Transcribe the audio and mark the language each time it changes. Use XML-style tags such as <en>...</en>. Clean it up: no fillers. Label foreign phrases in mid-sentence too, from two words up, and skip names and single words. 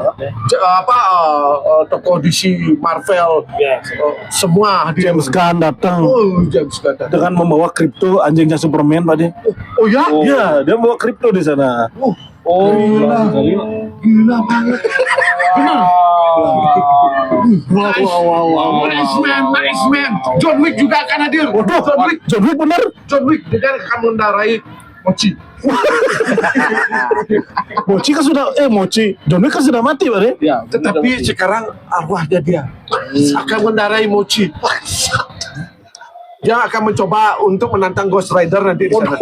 <id>Tokoh DC Marvel semua hadir. James Gunn datang James Gunn datang. dengan membawa kripto anjingnya Superman Pak De. Oh ya? Iya, dia bawa kripto di sana. Gila banget. Benar. Wow.</id> <en>Nice man.</en> <id>John Wick juga akan hadir. John Wick bener. John Wick dia akan mengendarai Mochi. John Wick kan sudah mati Pak De. Ya, Tetapi sekarang arwahnya dia akan mengendarai Mochi. Dia akan mencoba untuk menantang Ghost Rider nanti di sana.</id>